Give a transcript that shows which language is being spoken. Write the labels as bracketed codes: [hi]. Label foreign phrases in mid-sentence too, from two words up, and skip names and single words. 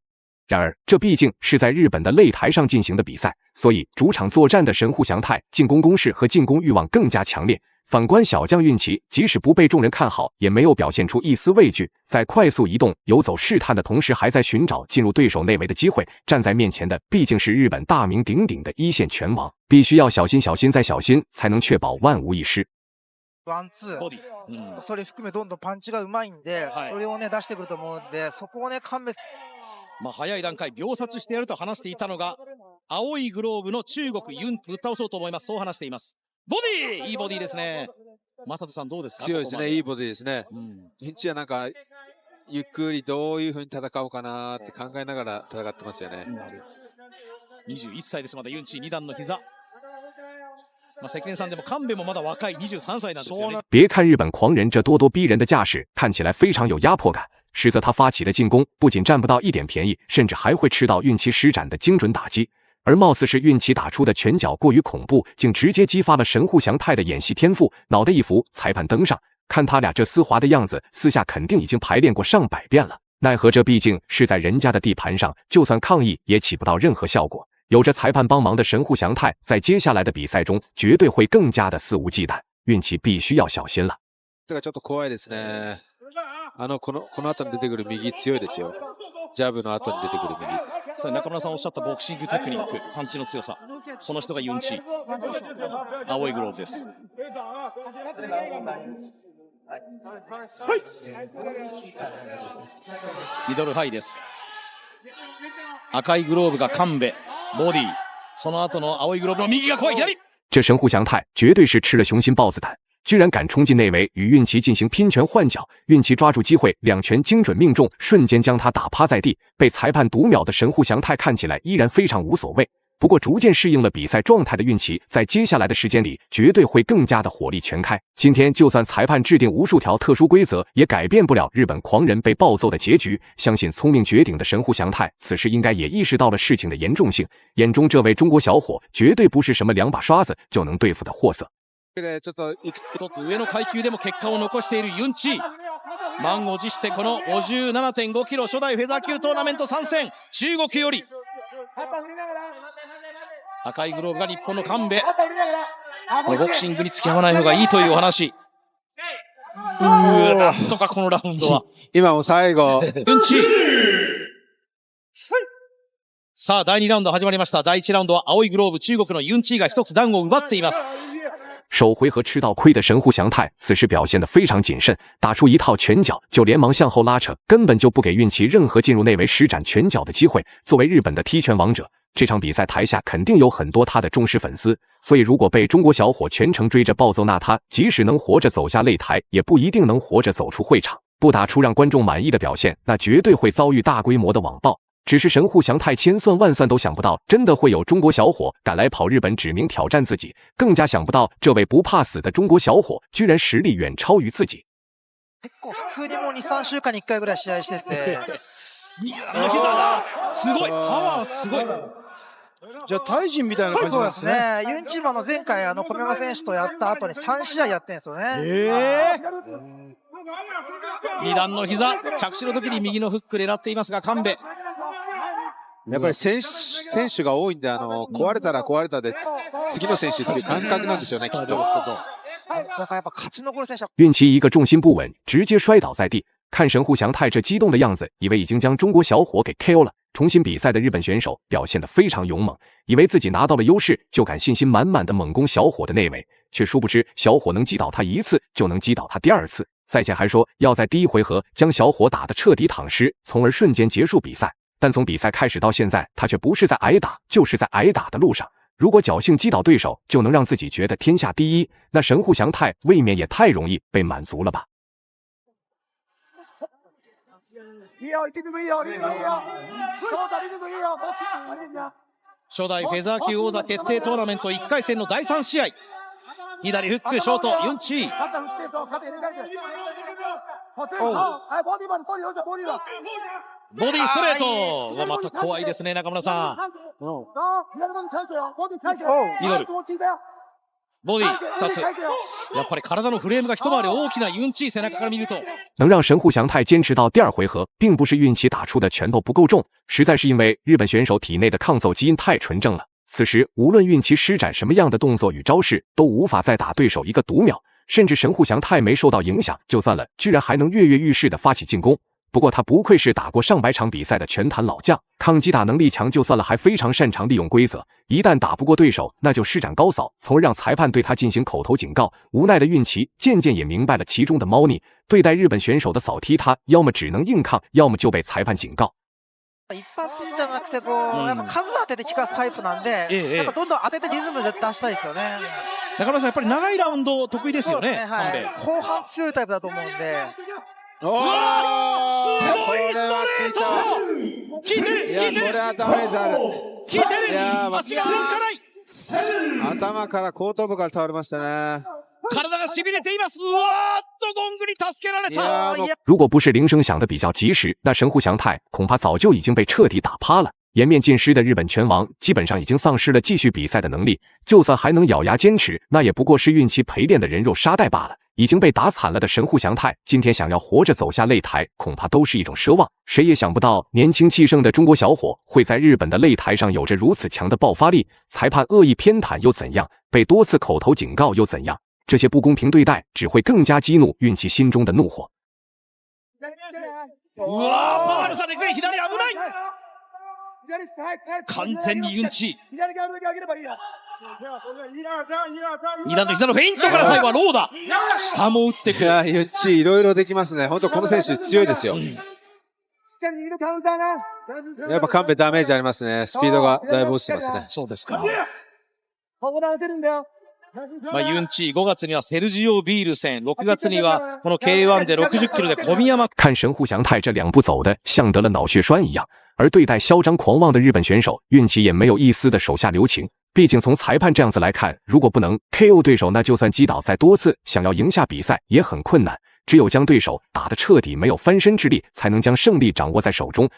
[zh] 然而，这毕竟是在日本的擂台上进行的比赛，所以主场作战的神户祥太进攻攻势和进攻欲望更加强烈。反观小将运气，即使不被众人看好，也没有表现出一丝畏惧，在快速移动、游走试探的同时，还在寻找进入对手内围的机会。站在面前的毕竟是日本大名鼎鼎的一线拳王，必须要小心、小心再小心，才能确保万无一失。 [ja] ワンツー、それ含めどんどんパンチがうまいんで、それをね出してくると思うんで、そこをね勘弁。早い段階秒殺してやると話していたのが青いグローブの中国ユンぶっ倒そうと思います、そう話しています。ボディいいボディですね。正人さんどうですか？強いですね、いいボディですね。ピンチはなんかゆっくりどういう風に戦おうかなって考えながら戦ってますよね。 21歳です、まだユンチ2段の膝。関根さんでも神戸もまだ若い23歳なんですよね。 [zh] 别看日本狂人这咄咄逼人的架势看起来非常有压迫感，实则他发起的进攻不仅占不到一点便宜，甚至还会吃到运气施展的精准打击。而貌似是运气打出的拳脚过于恐怖，竟直接激发了神户祥太的演戏天赋。脑袋一扶，裁判登上，看他俩这丝滑的样子，私下肯定已经排练过上百遍了。奈何这毕竟是在人家的地盘上，就算抗议也起不到任何效果。有着裁判幫忙的神户祥太，在接下来的比赛中绝对会更加的肆無忌憚，运气必须要小心了。 [ja] 这个ちょっと怖いですね。この後に出てくる右強いですよ。ジャブの後に出てくる右。中村さんおっしゃったボクシングテクニック、パンチの強さ、この人がユンチ、青いグローブです。ミドルハイです。赤いグローブが神戸、ボディ、その後の青いグローブの右が怖い左。 [zh] 这神户祥太绝对是吃了雄心豹子胆，居然敢冲进内围与运气进行拼拳换脚。运气抓住机会，两拳精准命中，瞬间将他打趴在地。被裁判读秒的神户祥太看起来依然非常无所谓。不过逐渐适应了比赛状态的运气，在接下来的时间里绝对会更加的火力全开。今天就算裁判制定无数条特殊规则，也改变不了日本狂人被暴揍的结局。相信聪明绝顶的神户祥太此时应该也意识到了事情的严重性，眼中这位中国小伙绝对不是什么2把刷子就能对付的货色。 [ja] 一つ上の階級でも結果を残しているユンチ、満を持してこの 57.5 キロ初代フェザー級トーナメント参戦、中国より赤いグローブが日本の神戸。このボクシングに付き合わない方がいいというお話。なんとかこのラウンドは今も最後ユンチ。さあ第2ラウンド始まりました。第1ラウンドは青いグローブ中国のユンチが一つ段を奪っています。 [zh] 首回合吃到亏的神户祥太此时表现得非常谨慎，打出一套拳脚就连忙向后拉扯，根本就不给运气任何进入内围施展拳脚的机会。作为日本的踢拳王者，这场比赛台下肯定有很多他的忠实粉丝，所以如果被中国小伙全程追着暴揍，那他即使能活着走下擂台，也不一定能活着走出会场。不打出让观众满意的表现，那绝对会遭遇大规模的网暴。只是神户祥太千算万算都想不到，真的会有中国小伙赶来跑日本指名挑战自己，更加想不到这位不怕死的中国小伙居然实力远超于自己。 [ja] 結構普通にもう2、3週間に1回ぐらい試合してて。膝だ。すごい。パワーすごい。じゃあタイ人みたいな感じなんですね。そうですね。ユンチーも前回小宮山選手とやった後に3試合やってるんですよね。 2段の膝、着地の時に右のフック狙っていますが、神戸。やっぱり選手が多いんで、壊れたら壊れたで、次の選手っていう感覚なんでしょうね、きっと。だからやっぱ勝ち残る選手は。 [zh] 运气一个重心不稳，直接摔倒在地。看神户祥太这激动的样子，以为已经将中国小伙给 KO 了。重新比赛的日本选手表现得非常勇猛，以为自己拿到了优势，就敢信心满满的猛攻小伙的内围，却殊不知小伙能击倒他一次，就能击倒他第二次。赛前还说要在第1回合将小伙打得彻底躺尸，从而瞬间结束比赛。但从比赛开始到现在，他却不是在挨打，就是在挨打的路上。如果侥幸击倒对手，就能让自己觉得天下第一，那神户祥太未免也太容易被满足了吧。 [ja] 初代フェザー級王座決定トーナメント1回戦の第3試合。左フックショートユンチー。ボディストレートはまた怖いですね、中村さん。ミドル。ボディ2つ。やっぱり体のフレームが一回り大きなユンチー背中から見ると。 [zh] 能让神户祥太坚持到第2回合，并不是运气打出的拳头不够重，实在是因为日本选手体内的抗揍基因太纯正了。此时无论运气施展什么样的动作与招式，都无法再打对手一个读秒。甚至神户祥太没受到影响就算了，居然还能跃跃欲试地发起进攻。不过他不愧是打过上百场比赛的拳坛老将，抗击打能力强就算了，还非常擅长利用规则。一旦打不过对手，那就施展高扫，从而让裁判对他进行口头警告。无奈的运气渐渐也明白了其中的猫腻，对待日本选手的扫踢，他要么只能硬抗，要么就被裁判警告。 [ja] 一発じゃなくてやっぱ数当てて効かすタイプなんで、なんかどんどん当ててリズムで出したいですよね。中村さんやっぱり長いラウンド得意ですよね。後半強いタイプだと思うんで。うわー、すごいストレート。効いてる。いやこれはダメージある。効いてる。いや足が動かない。頭から後頭部から倒れましたね。体が痺れています。うわーっとゴングに助けられた。 [zh] 如果不是铃声响的比较及时，那神户祥太恐怕早就已经被彻底打趴了。颜面尽失的日本拳王基本上已经丧失了继续比赛的能力，就算还能咬牙坚持，那也不过是运气陪练的人肉沙袋罢了。已经被打惨了的神户祥太，今天想要活着走下擂台，恐怕都是一种奢望。谁也想不到，年轻气盛的中国小伙会在日本的擂台上有着如此强的爆发力。裁判恶意偏袒又怎样？被多次口头警告又怎样？这些不公平对待只会更加激怒运气心中的怒火。 [ja] うわー、パワーの差ですね。左危ない。完全にユンチ。2段の膝のフェイントから最後はローだ。下も打ってくる。いやユンチいろいろできますね。本当この選手強いですよ。やっぱ神戸ダメージありますね。スピードがだいぶ落ちてますね。そうですか。ユンチ5月にはセルジオ・ビール戦、6月にはこの K1 で60キロで小宮山。 [zh] 看神户祥太这2步走的像得了脑血栓一样，而对待嚣张狂妄的日本选手，运气也没有一丝的手下留情。毕竟从裁判这样子来看，如果不能 KO 对手，那就算击倒再多次，想要赢下比赛也很困难。只有将对手打得彻底没有翻身之力，才能将胜利掌握在手中。